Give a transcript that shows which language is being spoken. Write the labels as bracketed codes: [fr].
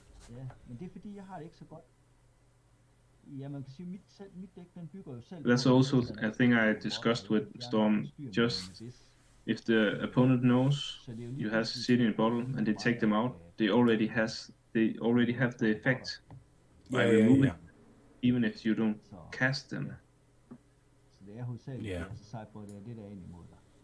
[da] Ja, men det er fordi, jeg har det ikke så godt. Ja, man kan sige, mit dæk, den bygger jo selv... [en] That's also a thing I discussed with Storm. Just if the opponent knows you have City in a bottle and they take them out, they already have the effect by removing, even if you don't cast them. [da] Så det er hovedsageligt, altså sideboard, det er det, der er ind imod dig.